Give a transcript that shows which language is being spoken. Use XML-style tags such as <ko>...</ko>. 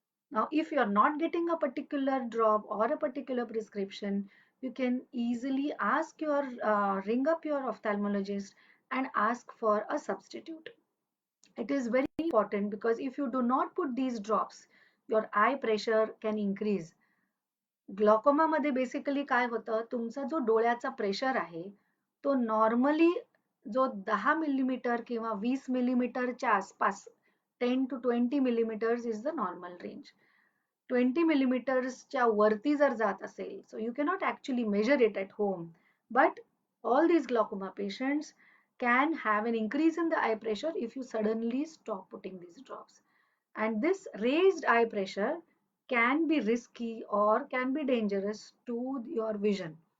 <en>Now, if you are not getting a particular drop or a particular prescription, you can easily ring up your ophthalmologist and ask for a substitute. It is very important, because if you do not put these drops, your eye pressure can increase.</en> <mr>Glaucoma मध्ये basically काय होतं, तुमचा जो डोळ्याचा pressure आहे तो normally जो 10 millimetre किंवा 20 मिलीमीटरच्या आसपास,</mr> <en>10 to 20 millimetres is the normal range.</en> <mr>20 मिलीमीटर्सच्या वरती जर जात असेल,</mr> <en>so you cannot actually measure it at home, but all these glaucoma patients can have an increase in the eye pressure if you suddenly stop putting these drops. And this raised eye pressure can be risky or can be dangerous to your vision.</en>